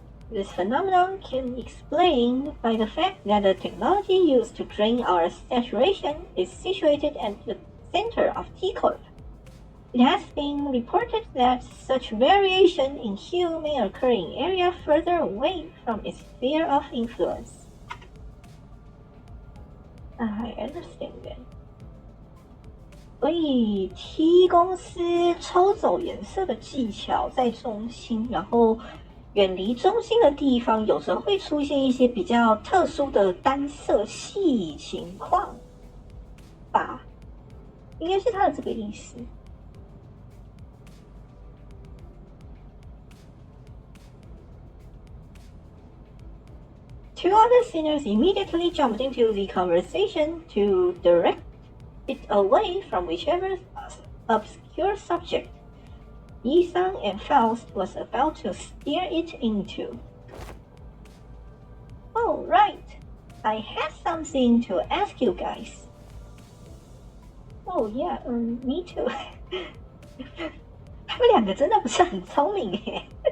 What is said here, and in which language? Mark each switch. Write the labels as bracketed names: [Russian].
[English] This phenomenon can be explained by the fact that the technology used to drain our saturation is situated at the center of T Corp. It has been reported that such variation in hue may occur in areas further away from its sphere of influence. I understand that. [Chinese] 所以 T 公司抽走颜色的技巧在中心，然后远离中心的地方，有时候会出现一些比较特殊的单色系情况吧，应该是它的这个意思。 [English] Two other sinners immediately jumped into the conversation to direct it away from whichever obscure subject Yi-san and Faust was about to steer it into. Oh, right. I have something to ask you guys. Oh, yeah, me too. [Chinese] 他们两个真的不是很聪明耶。